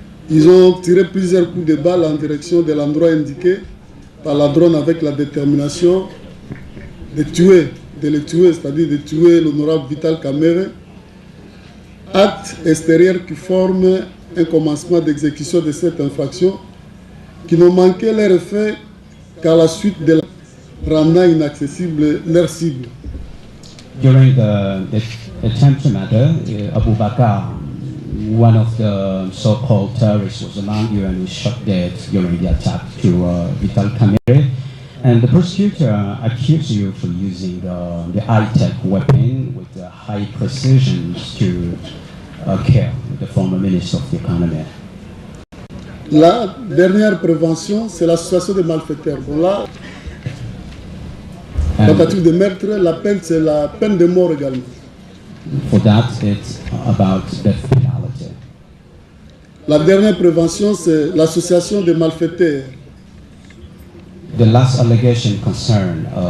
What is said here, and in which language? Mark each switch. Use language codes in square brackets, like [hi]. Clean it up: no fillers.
[fr] Ils ont tiré plusieurs coups de balle en direction de l'endroit indiqué par la drone avec la détermination de le tuer, c'est-à-dire de tuer l'honorable Vital Kamerhe. Acte extérieur qui forme un commencement d'exécution de cette infraction qui n'ont manqué leur effet qu'à la suite de la rendant inaccessible leur cible. [en] During the attempted matter, Abu Bakr, one of the so-called terrorists, was among you and was shot dead during the attack to Vital Kamerhe. And the prosecutor accused you for using the high-tech weapon with the high precision to kill the former minister of the economy. [fr] La dernière prévention, c'est l'association des malfaiteurs. Bon, là, tentative de meurtre, la peine, c'est la peine de mort également. [en] For that, it's about death penalty. [fr] La dernière prévention, c'est l'association des malfaiteurs. [en] The last allegation concerned